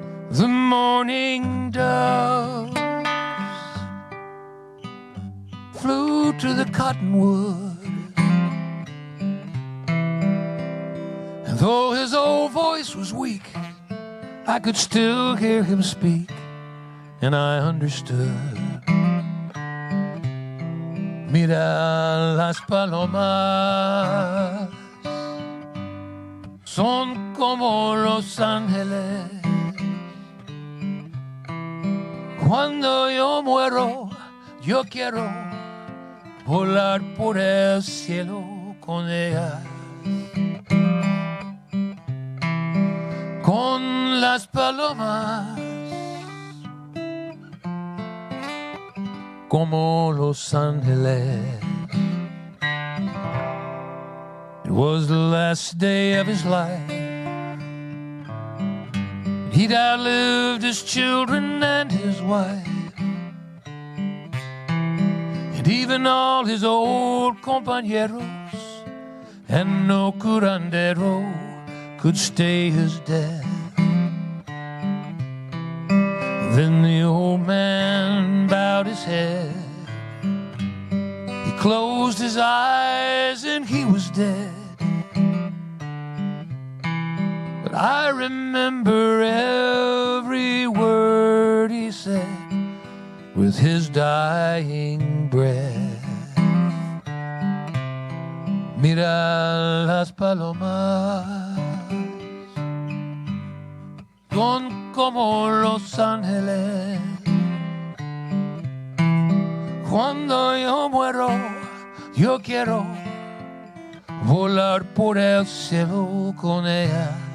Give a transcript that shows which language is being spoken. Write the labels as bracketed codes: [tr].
[en] The morning doves flew to the cottonwood, and though his old voice was weak, I could still hear him speak, and I understood. [es] Mira las palomas, son como los ángeles. Cuando yo muero, yo quiero volar por el cielo con ellas. Con las palomas, como los ángeles. [en] It was the last day of his life. He'd outlived his children and his wife, and even all his old compañeros, and no curandero could stay his death. Then the old man bowed his head, he closed his eyes and he was dead. But I remember every word he said with his dying breath. [es] Mira las palomas, son como los ángeles. Cuando yo muero, yo quiero volar por el cielo con ellas.